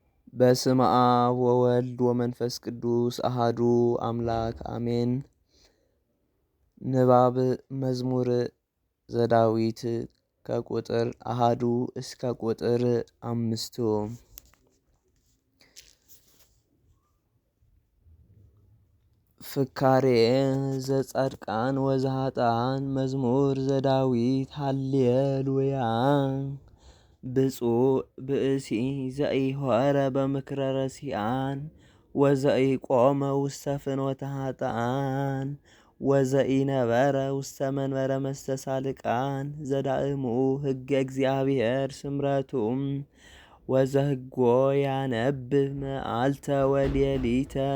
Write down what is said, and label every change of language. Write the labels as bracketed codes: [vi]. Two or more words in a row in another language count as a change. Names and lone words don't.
[gez] በስመ አብ ወወልድ ወመንፈስ ቅዱስ አሃዱ አምላክ አሜን። ንባብ መዝሙር ዘዳዊት ከቁጥር አሃዱ እስከ ቁጥር 5። ፍካሬ ዘጻድቃን ወዘኃጥአን መዝሙር ዘዳዊት ሃሌሉያ። ብፁዕ ብእሲ ዘኢሖረ በምክረ ረሲአን ወዘኢቆመ ውስተ ፍኖተ ኃጥአን ወዘኢነበረ ውስተ መንበረ መስተሳልቃን ዘዳእሙ ሕገ እግዚአብሔር ስምረቱም ወዘህጎ ያነብብ መዓልተ ወሌሊተ